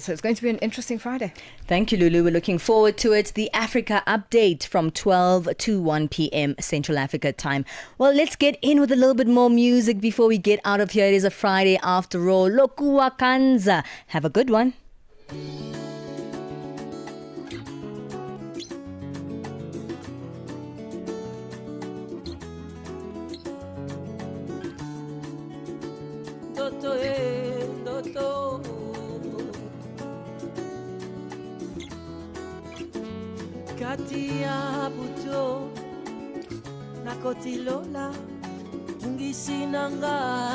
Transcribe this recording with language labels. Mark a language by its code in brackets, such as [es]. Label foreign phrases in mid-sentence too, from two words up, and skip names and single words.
[en] So it's going to be an interesting Friday. Thank you, Lulu. We're looking forward to it. The Africa Update from 12 to 1 p.m. Central Africa time. Well, let's get in with a little bit more music before we get out of here. It is a Friday after all. Lokua Kanza. Have a good one. [ln] Ndoto kati ya buto na kotilola tungisi nanga